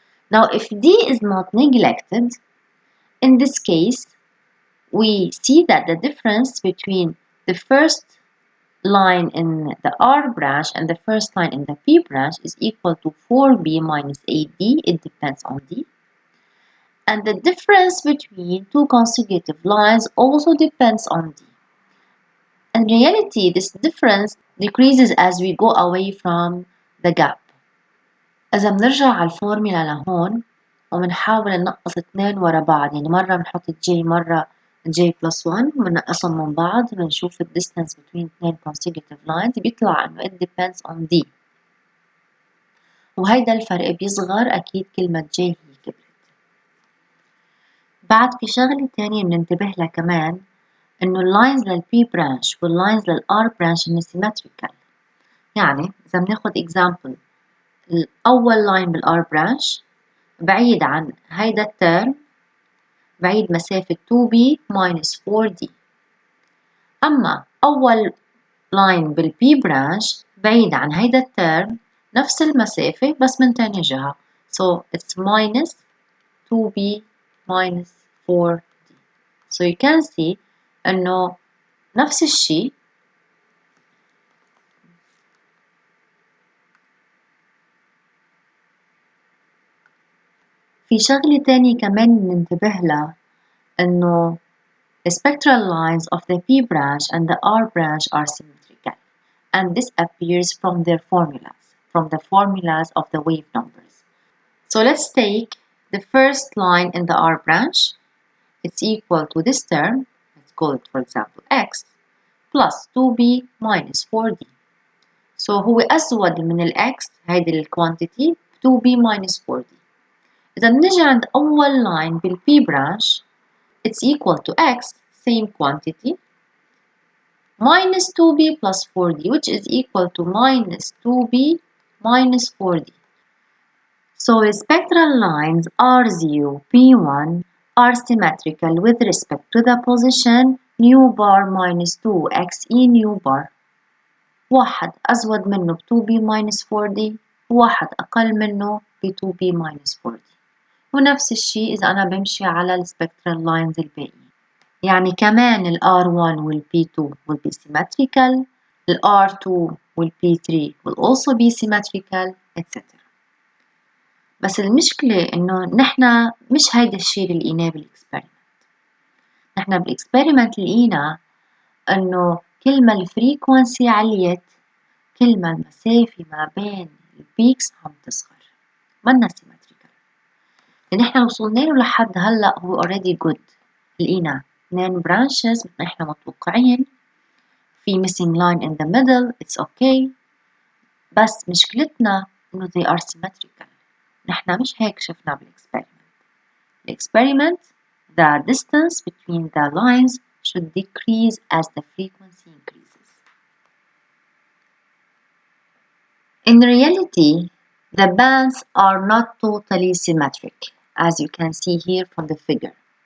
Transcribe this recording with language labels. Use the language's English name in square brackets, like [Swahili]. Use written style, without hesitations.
[English] Now if D is not neglected, in this case, we see that the difference between the first line in the R branch and the first line in the P branch is equal to 4B minus 8D, it depends on D. And the difference between two consecutive lines also depends on D. In reality, this difference decreases as we go away from the gap. [Arabic] إذا بنرجع على الفورميلا لهون وبنحاول ننقص اثنين ورا بعض، يعني مرة بنحط j مرة j plus 1 وبننقصهم من بعض بنشوف ال [English] distance between [Arabic] اثنين [English] consecutive lines [Arabic] بيطلع إنه [English] it depends on D. [Arabic] وهيدا الفرق بيصغر أكيد كل ما j هي كبرت. بعد في شغلة تانية بننتبه لها كمان إنه اللاينز للبي برانش واللاينز للآر برانش هن symmetrical. يعني إذا بناخد example الأول لاين بالآر برانش بعيد عن هيدا الترم بعيد مسافة 2B minus 4D. أما أول لاين بالبي برانش بعيد عن هيدا الترم نفس المسافة بس من تاني جهة. [English] So it's minus 2B minus 4D. So you can see [Arabic] إنه نفس الشيء في شغلة تانية كمان ننتبه لها إنه [English] the spectral lines of the P branch and the R branch are symmetrical and this appears from their formulas. from the formulas of the wave numbers. So let's take the first line in the R branch. It's equal to this term, let's call it for example x, plus 2b minus 4d. So [Arabic] هو أسود من الx هيدي الكوانتيتي 2b minus 4d. إذا بنجي عند أول [English] line بالp branch it's equal to x, same quantity, minus 2b plus 4d, which is equal to minus 2b minus 4d. So the spectral lines R0, P1 are symmetrical with respect to the position nu bar minus 2 xe nu bar. [Arabic] واحد أزود منه ب 2b minus 4d، واحد أقل منه ب 2b minus 4d. ونفس الشيء إذا أنا بمشي على السبكترال لاينز الباقيين. يعني كمان [English] ال R1 وال P2 will be symmetrical, ال R2 وال P3 will also be symmetrical, etc. [Arabic] بس المشكلة إنه نحنا مش هيدا الشيء اللي لقيناه بالإكسبيرمنت. نحنا بالإكسبيرمنت لقينا إنه كل ما الفريكونسي عليت كل ما المسافة ما بين البيكس عم تصغر. منا سيمتريكال. اللي نحنا وصلنا له لحد هلا هو [English] already good. [Arabic] لقينا [English] 2 branches [Arabic] مثل نحنا متوقعين. [English] في missing line in the middle, it's okay. [Arabic] بس مشكلتنا إنه [English] they are symmetrical. [Arabic] نحنا مش هيك شفنا بالإكسبيرمنت. [English] الإكسبيرمنت the distance between the lines should decrease as the frequency increases. In reality, the bands are not totally symmetric, as you can see here from the figure.